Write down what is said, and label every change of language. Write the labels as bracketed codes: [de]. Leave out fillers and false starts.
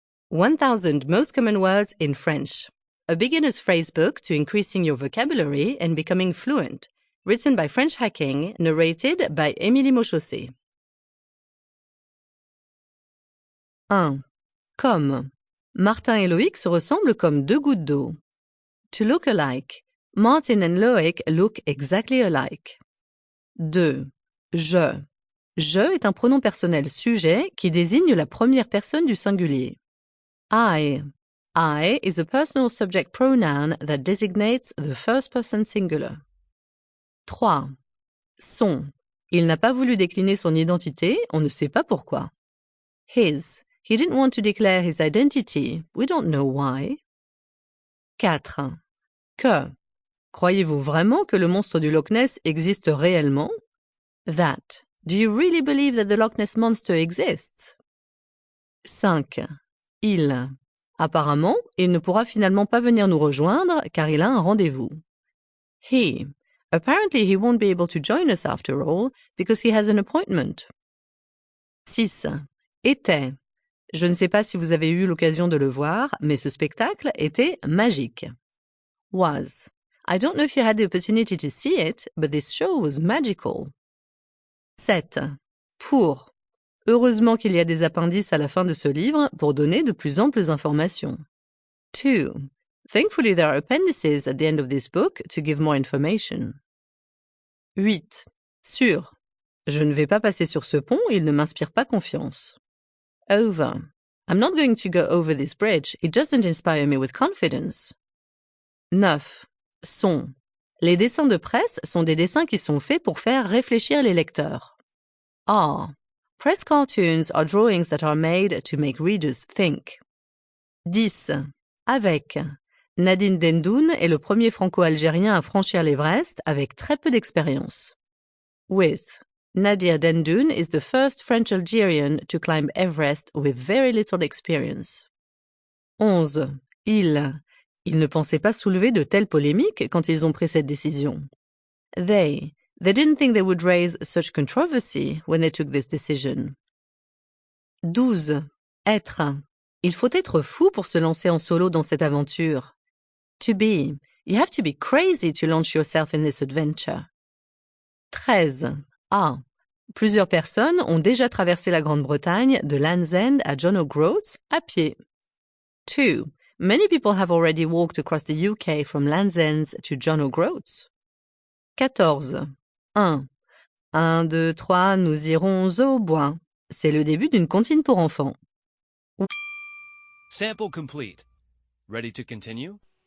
[en] 1000 Most Common Words in French. A beginner's phrase book to increasing your vocabulary and becoming fluent. Written by French Hacking, narrated by Émilie Mauchaussé. [fr] 1. Comme. Martin et Loïc se ressemblent comme deux gouttes d'eau. [en] To look alike. Martin and Loïc look exactly alike. [fr] 2. Je. Je est un pronom personnel sujet qui désigne la première personne du singulier. [en] I. I is a personal subject pronoun that designates the first person singular. [fr] 3. Son. Il n'a pas voulu décliner son identité, on ne sait pas pourquoi. [en] His. He didn't want to declare his identity, we don't know why. [fr] 4. Que. Croyez-vous vraiment que le monstre du Loch Ness existe réellement? [en] That. Do you really believe that the Loch Ness Monster exists? [fr] 5. Il. Apparemment, il ne pourra finalement pas venir nous rejoindre car il a un rendez-vous. [en] He. Apparently he won't be able to join us after all because he has an appointment. [fr] 6. Était. Je ne sais pas si vous avez eu l'occasion de le voir, mais ce spectacle était magique. [en] Was. I don't know if you had the opportunity to see it, but this show was magical. [fr] 7. Pour. Heureusement qu'il y a des appendices à la fin de ce livre pour donner de plus amples informations. [en] 2. Thankfully there are appendices at the end of this book to give more information. [fr] 8. Sur. Je ne vais pas passer sur ce pont, il ne m'inspire pas confiance. [en] Over. I'm not going to go over this bridge, it doesn't inspire me with confidence. [fr] 9. Son. Les dessins de presse sont des dessins qui sont faits pour faire réfléchir les lecteurs. [en] Are. Press cartoons are drawings that are made to make readers think. [fr] 10. Avec. Nadine Dendoun est le premier franco-algérien à franchir l'Everest avec très peu d'expérience. [en] With. Nadir Dendoun is the first French Algerian to climb Everest with very little experience. [fr] 11. Il. Ils ne pensaient pas soulever de telles polémiques quand ils ont pris cette décision. [en] They didn't think they would raise such controversy when they took this decision. [fr] 12. Être. Il faut être fou pour se lancer en solo dans cette aventure. [en] To be. You have to be crazy to launch yourself in this adventure. [fr] 13. A. Plusieurs personnes ont déjà traversé la Grande-Bretagne de Land's End à John O'Groats à pied. [en] 2. Many people have already walked across the UK from Land's End to John O'Groats. [fr] 14. 1. 1, 2, 3, nous irons au bois. C'est le début d'une comptine pour enfants. [en] Sample complete. Ready to continue?